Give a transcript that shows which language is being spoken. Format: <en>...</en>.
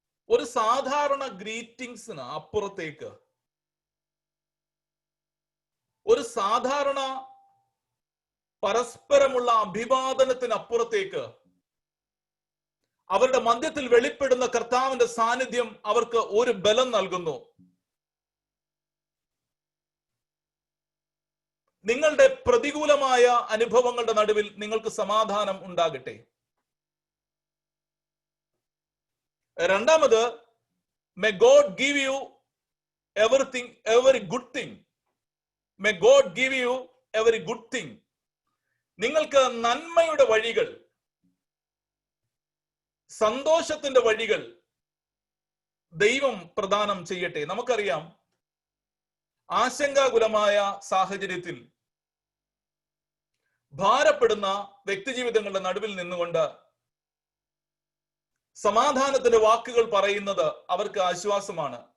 <ml>ഒരു സാധാരണ ഗ്രീറ്റിംഗ്സിന് അപ്പുറത്തേക്ക്, ഒരു സാധാരണ പരസ്പരമുള്ള അഭിവാദനത്തിനപ്പുറത്തേക്ക് അവരുടെ മധ്യത്തിൽ വെളിപ്പെടുന്ന കർത്താവിന്റെ സാന്നിധ്യം അവർക്ക് ഒരു ബലം നൽകുന്നു. നിങ്ങളുടെ പ്രതികൂലമായ അനുഭവങ്ങളുടെ നടുവിൽ നിങ്ങൾക്ക് സമാധാനം ഉണ്ടാകട്ടെ. രണ്ടാമത്,</ml> <en>May God give you everything, every good thing. May God give you every good thing.</en> <ml>നിങ്ങൾക്ക് നന്മയുടെ വഴികൾ, സന്തോഷത്തിന്റെ വഴികൾ ദൈവം പ്രദാനം ചെയ്യട്ടെ. നമുക്കറിയാം, ആശങ്കാകുലമായ സാഹചര്യത്തിൽ ഭാരപ്പെടുന്ന വ്യക്തിജീവിതങ്ങളുടെ നടുവിൽ നിന്നുകൊണ്ട് സമാധാനത്തിന്റെ വാക്കുകൾ പറയുന്നത് അവർക്ക് ആശ്വാസമാണ്.</ml>